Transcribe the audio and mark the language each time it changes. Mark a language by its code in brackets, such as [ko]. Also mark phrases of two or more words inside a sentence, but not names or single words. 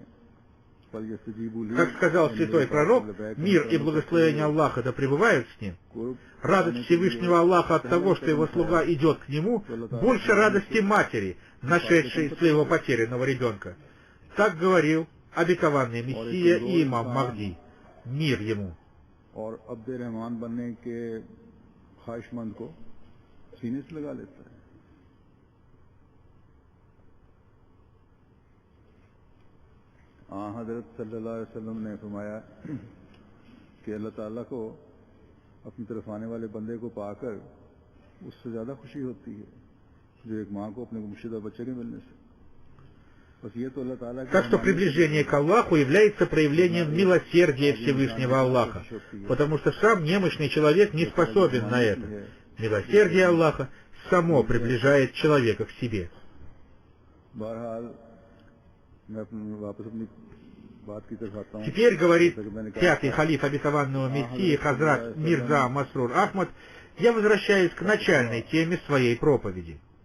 [ru] Как сказал святой пророк, мир и благословение Аллаха да пребывают с ним, радость Всевышнего Аллаха от того, что его слуга идет к нему, больше радости матери, нашедшей своего потерянного ребенка. Так говорил обетованный Мессия и имам Махди. Мир ему. [ur] حضرت [ar] صلی اللہ علیہ وسلم [ur] نے فرمایا کہ اللہ تعالیٰ کو اپنی طرف آنے والے بندے کو پا کر اس سے زیادہ خوشی ہوتی ہے جو ایک ماں کو اپنے مرشدہ بچے کے ملنے سے. بس یہ تو اللہ تعالیٰ [ru] Так что приближение к Аллаху является проявлением милосердия Всевышнего Аллаха, потому что сам немощный человек не способен на это. Милосердие Аллаха само приближает человека к себе. Теперь, говорит пятый халиф обетованного Мессии Хазрат Мирза Масрур Ахмад, я возвращаюсь к начальной теме своей проповеди.